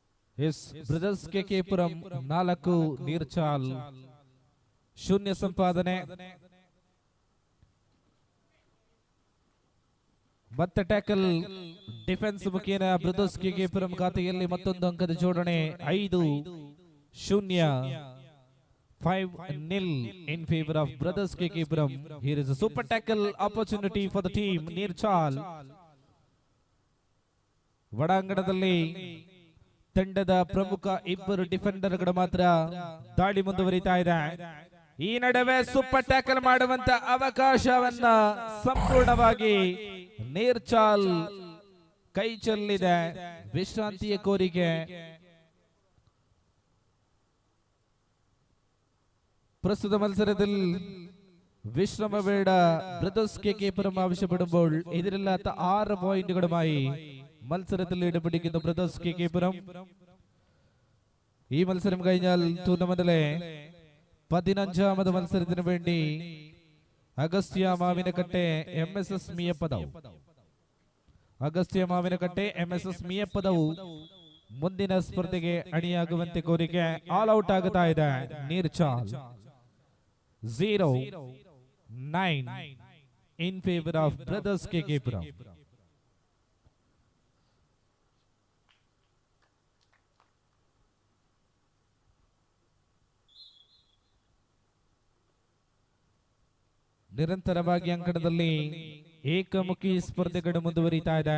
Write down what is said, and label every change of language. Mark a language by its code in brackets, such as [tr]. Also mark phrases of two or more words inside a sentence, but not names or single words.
[kn] ಎಸ್ ಬ್ರದರ್ಸ್ ಕೆಕೆಪುರಂ 4 ನೀರ್ಚಾಲ್ 0 ಸಂಪಾದನೆ. ಮತ್ತೆ [en] tackle defence [kn] ಮುಖೇನ ಬ್ರದರ್ಸ್ ಕೆಕೆಪುರಂ ಖಾತೆಯಲ್ಲಿ ಮತ್ತೊಂದು ಅಂಕದ ಜೋಡಣೆ 5-0 5-0 [en] in favor of Brothers KK-Puram. Here is a super tackle opportunity for the team. [kn] ನೀರ್ಚಾಲ್ ಒಳಾಂಗಣದಲ್ಲಿ ತಂಡದ ಪ್ರಮುಖ ಇಬ್ಬರು ಡಿಫೆಂಡರ್ಗಳು ಮಾತ್ರ ದಾಳಿ ಮುಂದುವರಿತಾ ಇದೆ. ಈ ನಡುವೆ [en] super tackle [kn] ಮಾಡುವಂತ ಅವಕಾಶವನ್ನ ಸಂಪೂರ್ಣವಾಗಿ ನೀರ್ಚಾಲ್ ಕೈ ಚೆಲ್ಲಿದೆ. ವಿಶ್ರಾಂತಿಯ ಕೋರಿಕೆ. [ml] ಪ್ರಸ್ತುತ ಮത്സരത്തിൽ വിശ്രമ വേട ബ്രദേഴ്സ് KK-Puram ആവശ്യപ്പെടുമ്പോൾ എതിരില്ലാത്ത 6 പോയിന്റുകളുമായി മത്സരത്തിൽ ലീഡ് പിടിക്കുന്ന ബ്രദേഴ്സ് KK-Puram. ഈ മത്സരം കഴിഞ്ഞാൽ ടൂർണമെന്റിലെ 15ാമത് മത്സരത്തിന് വേണ്ടി അഗസ്ത്യ മാവിനക്കട്ടെ MSS മിയപ്പദവ് [kn] ಮುಂದಿನ ಸ್ಪರ್ಧೆಗೆ ಅಣಿಯಾಗುವಂತೆ ಕೋರಿಕೆ. [en] all out [kn] ಆಗುತ್ತಾ ಇದೆ ನೀರ್ಚಾಲ್. 0-9 [en] in favor of Brothers KK-Puram. [kn] ನಿರಂತರವಾಗಿ ಅಂಕಣದಲ್ಲಿ ಏಕಮುಖಿ ಸ್ಪರ್ಧೆಗಳು ಮುಂದುವರಿತಾ ಇದೆ.